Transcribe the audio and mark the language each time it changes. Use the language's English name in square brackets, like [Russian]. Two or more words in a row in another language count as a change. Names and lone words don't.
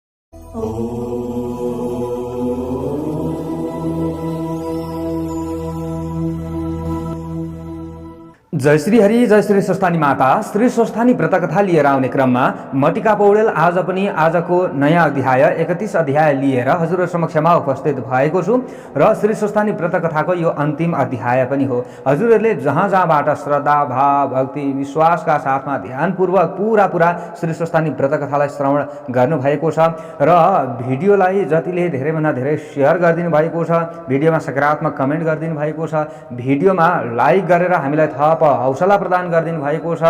[Nepali] जय श्री हरि, जय श्री स्वस्थानी माता। श्री स्वस्थानी व्रतकथा लिएर आउने क्रममा म टिका पौडेल आज पनि आजको नयाँ अध्याय 31 अध्याय लिएर हजुरहरु समक्षमा उपस्थित भएको छु र श्री स्वस्थानी व्रतकथाको यो अन्तिम अध्याय पनि हो। हजुरहरुले जहाँ जहाँबाट श्रद्धा, भाव, भक्ति, विश्वासका साथमा ध्यानपूर्वक पूरा श्री स्वस्थानी व्रतकथालाई श्रवण गर्नुभएको छ र भिडियोलाई जतिले धेरैभन्दा धेरै शेयर गरिदिनु भएको छ, भिडियोमा सकारात्मक कमेन्ट गरिदिनु भएको छ, भिडियोमा लाइक गरेर हामीलाई थप हौसला प्रदान गरिदिनु भएको छ।